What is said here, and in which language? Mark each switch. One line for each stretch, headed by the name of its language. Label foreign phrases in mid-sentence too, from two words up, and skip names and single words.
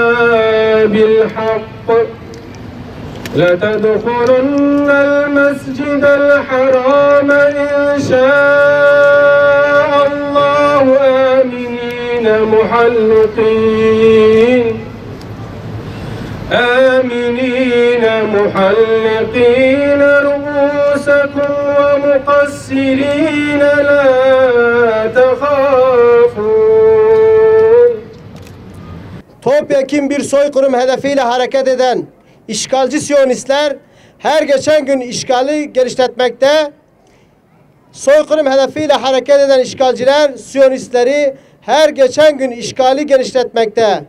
Arabic: بالحق لتدخلن المسجد الحرام إن شاء الله آمنين محلقين رؤوسكم ومقصرين لا تخافون.
Turkish: Topyekun bir soykırım hedefiyle hareket eden işgalci Siyonistler her geçen gün işgali genişletmekte. Soykırım hedefiyle hareket eden işgalciler Siyonistleri her geçen gün işgali genişletmekte.